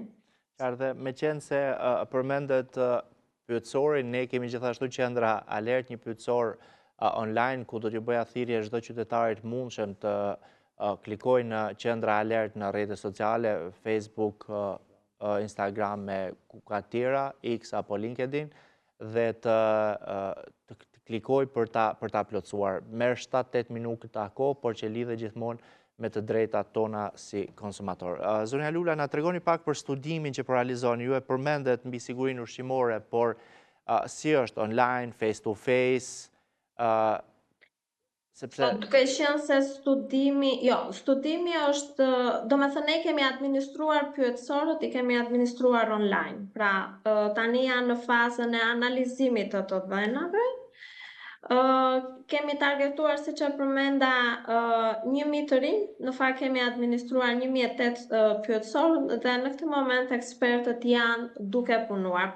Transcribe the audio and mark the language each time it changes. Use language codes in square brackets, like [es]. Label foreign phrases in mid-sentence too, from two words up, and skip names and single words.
[sq] Dhe me qenë se përmendet pyetësorin, ne kemi gjithashtu qendra alert, një pyetësor online ku do t'ju bëja thirrje çdo qytetarit mundshëm të klikojnë në qendra alert në rrjetet sociale, Facebook, Instagram me kuka tjera, X apo LinkedIn, dhe të klikoj për ta plotësuar. Merr 7-8 minuta kohë, por që lidhet gjithmonë me të drejtat tona si konsumator. Zonja Lula, na tregoni pak për studimin që realizoni. Ju e përmendet mbi sigurinë ushqimore, por si është online, [en] face to face, [sq] sepse duke qenë se studimi është, domethënë ne kemi administruar pyetësorët, i kemi administruar online. Pra, tani janë në fazën e analizimit të dhënave. Kemi targetuar, siç e përmenda, 1000 të rinj, në fakt kemi administruar 1008 pyetësorë dhe në këtë moment ekspertët janë duke punuar.